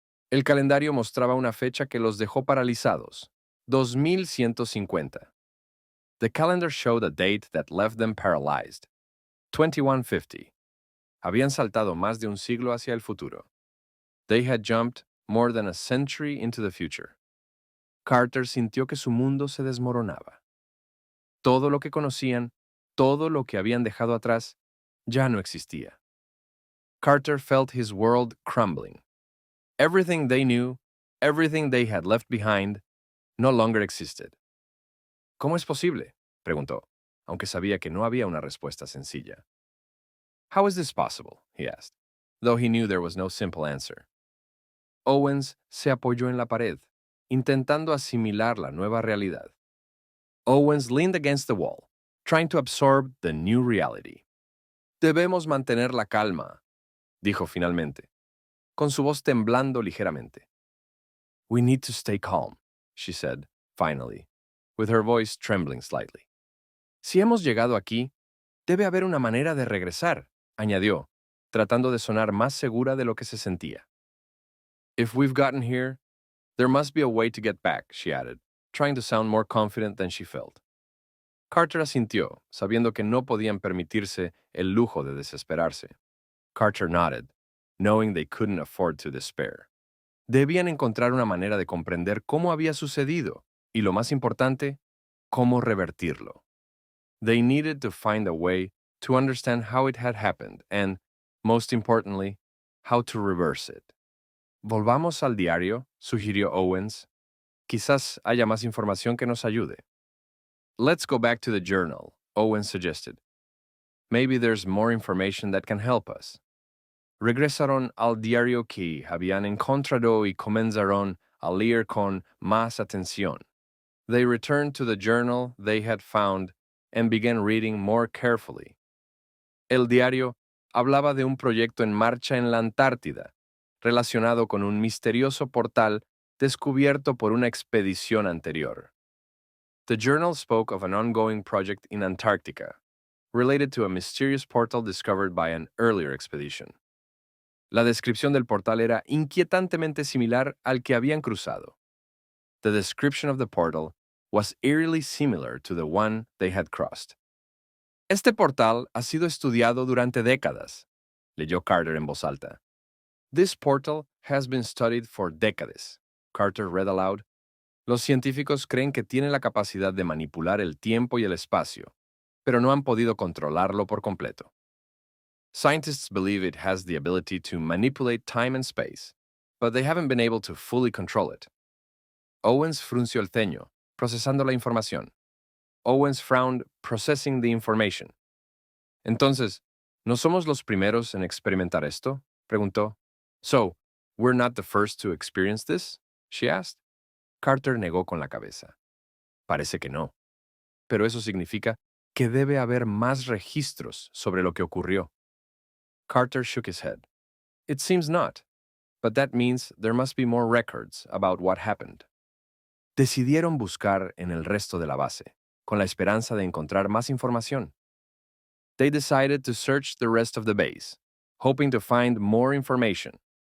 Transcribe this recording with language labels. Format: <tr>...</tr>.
<es>El calendario mostraba una fecha que los dejó paralizados, 2150.</es> <en>The calendar showed a date that left them paralyzed, 2150.</en> <es>Habían saltado más de un siglo hacia el futuro.</es> <en>They had jumped more than a century into the future.</en> <es>Carter sintió que su mundo se desmoronaba. Todo lo que conocían, todo lo que habían dejado atrás, ya no existía.</es> <en>Carter felt his world crumbling. Everything they knew, everything they had left behind, no longer existed.</en> <es>¿Cómo es posible?, preguntó, aunque sabía que no había una respuesta sencilla.</es> <en>How is this possible?, he asked, though he knew there was no simple answer.</en> <es>Owens se apoyó en la pared, intentando asimilar la nueva realidad.</es> <en>Owens leaned against the wall, trying to absorb the new reality.</en> <es>Debemos mantener la calma, dijo finalmente, con su voz temblando ligeramente.</es> <en>We need to stay calm, she said, finally, with her voice trembling slightly.</en> <es>Si hemos llegado aquí, debe haber una manera de regresar, añadió, tratando de sonar más segura de lo que se sentía.</es> <en>If we've gotten here, there must be a way to get back, she added, trying to sound more confident than she felt.</en> <es>Carter asintió, sabiendo que no podían permitirse el lujo de desesperarse.</es> <en>Carter nodded, knowing they couldn't afford to despair.</en> <es>Debían encontrar una manera de comprender cómo había sucedido y, lo más importante, cómo revertirlo.</es> <en>They needed to find a way to understand how it had happened and, most importantly, how to reverse it.</en> <es>Volvamos al diario, sugirió Owens. Quizás haya más información que nos ayude.</es> <en>Let's go back to the journal, Owens suggested. Maybe there's more information that can help us.</en> <es>Regresaron al diario que habían encontrado y comenzaron a leer con más atención.</es> <en>They returned to the journal they had found and began reading more carefully.</en> <es>El diario hablaba de un proyecto en marcha en la Antártida, relacionado con un misterioso portal descubierto por una expedición anterior.</es> <en>The journal spoke of an ongoing project in Antarctica, related to a mysterious portal discovered by an earlier expedition.</en> <es>La descripción del portal era inquietantemente similar al que habían cruzado.</es> <en>The description of the portal was eerily similar to the one they had crossed.</en> <es>Este portal ha sido estudiado durante décadas, leyó Carter en voz alta.</es> <en>This portal has been studied for decades, Carter read aloud.</en> <es>Los científicos creen que tiene la capacidad de manipular el tiempo y el espacio, pero no han podido controlarlo por completo.</es> <en>Scientists believe it has the ability to manipulate time and space, but they haven't been able to fully control it.</en> <es>Owens frunció el ceño, procesando la información.</es> <en>Owens frowned, processing the information.</en> <es>Entonces, ¿no somos los primeros en experimentar esto?, preguntó.</es> <en>So, we're not the first to experience this? She asked.</en> <es>Carter negó con la cabeza. Parece que no. Pero eso significa que debe haber más registros sobre lo que ocurrió.</es> <en>Carter shook his head. It seems not, but that means there must be more records about what happened.</en> <es>Decidieron buscar en el resto de la base, con la esperanza de encontrar más información.</es> <en>They decided to search the rest of the base, hoping to find more information.</en>